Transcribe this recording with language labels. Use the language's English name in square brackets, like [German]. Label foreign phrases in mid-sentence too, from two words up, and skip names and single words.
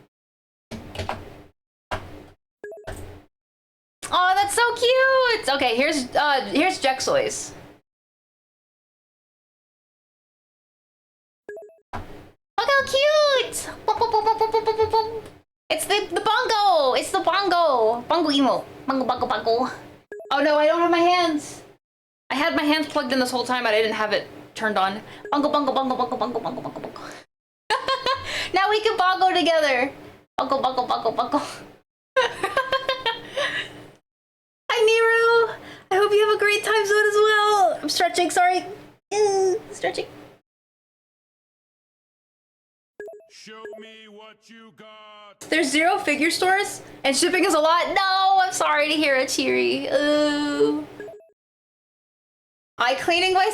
[English] Oh, that's so cute! Okay, here's Jexoy's. Look how cute! It's the bongo! It's the bongo! Bongo emo. Bongo, bongo, bongo. Oh no, I don't have my hands. I had my hands plugged in this whole time, but I didn't have it turned on. Bongo, bongo, bongo, bongo, bongo, bongo, bongo, bongo. Now we can bongo together. Bongo, bongo, bongo, bongo. Hi, Niru. I hope you have a great time zone as well. I'm stretching, sorry. Stretching. Show me what you got. There's 0 figure stores, and shipping is a lot. No, I'm sorry to hear it, Cheery. Ooh. Eye cleaning wise?